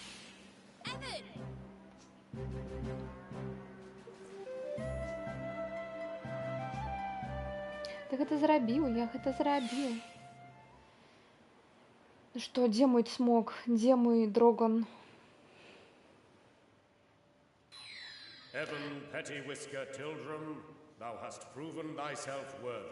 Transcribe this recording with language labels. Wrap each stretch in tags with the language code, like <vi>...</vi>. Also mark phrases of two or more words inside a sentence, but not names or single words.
<be>Ты гэта зрабіў, я гэта зрабіў. Што, дзе мой цмок? Дзе мой дроган?</be> <en>Evan Petty-Whisker Tildrum, thou hast proven thyself worthy.</en>